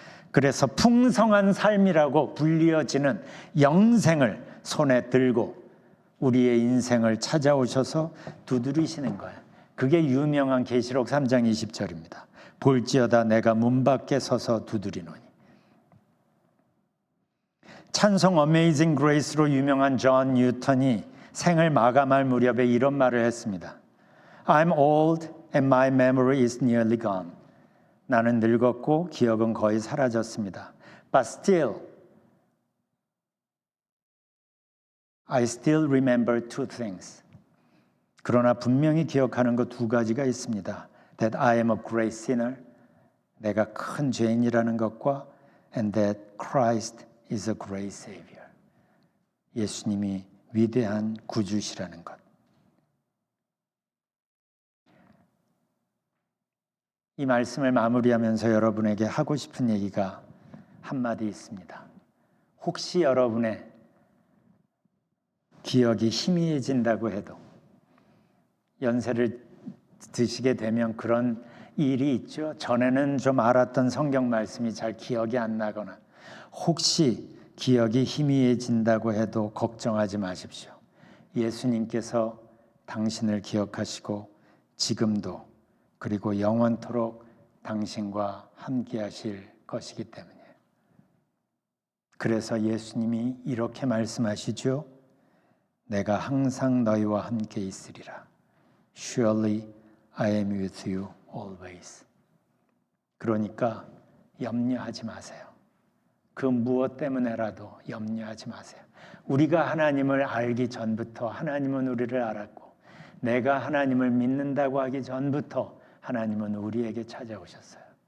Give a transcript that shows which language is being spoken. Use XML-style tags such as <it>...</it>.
<ko>그래서 풍성한 삶이라고 불리어지는 영생을 손에 들고 우리의 인생을 찾아오셔서 두드리시는 거예요. 그게 유명한 계시록 3장 20절입니다. 볼지어다 내가 문 밖에 서서 두드리노니. 찬송 어메이징 그레이스로 유명한 존 뉴턴이 생을 마감할 무렵에 이런 말을 했습니다.</ko> <en>I'm old and my memory is nearly gone.</en> <ko>나는 늙었고 기억은 거의 사라졌습니다.</ko> <en>But still, I still remember two things.</en> <ko>그러나 분명히 기억하는 것 두 가지가 있습니다.</ko> <en>That I am a great sinner.</en> <ko>내가 큰 죄인이라는 것과 and that Christ is a great Savior. 예수님이 위대한 구주시라는 것. 이 말씀을 마무리하면서 여러분에게 하고 싶은 얘기가 한마디 있습니다. 혹시 여러분의 기억이 희미해진다고 해도 연세를 드시게 되면 그런 일이 있죠. 전에는 좀 알았던 성경 말씀이 잘 기억이 안 나거나 혹시 기억이 희미해진다고 해도 걱정하지 마십시오. 예수님께서 당신을 기억하시고 지금도 그리고 영원토록 당신과 함께 하실 것이기 때문이에요. 그래서 예수님이 이렇게 말씀하시죠. 내가 항상 너희와 함께 있으리라. Surely I am with you always. 그러니까 염려하지 마세요. 그 무엇 때문에라도 염려하지 마세요. 우리가 하나님을 알기 전부터 하나님은 우리를 알았고, 내가 하나님을 믿는다고 하기 전부터 하나님은 우리에게 찾아오셨어요.</ko>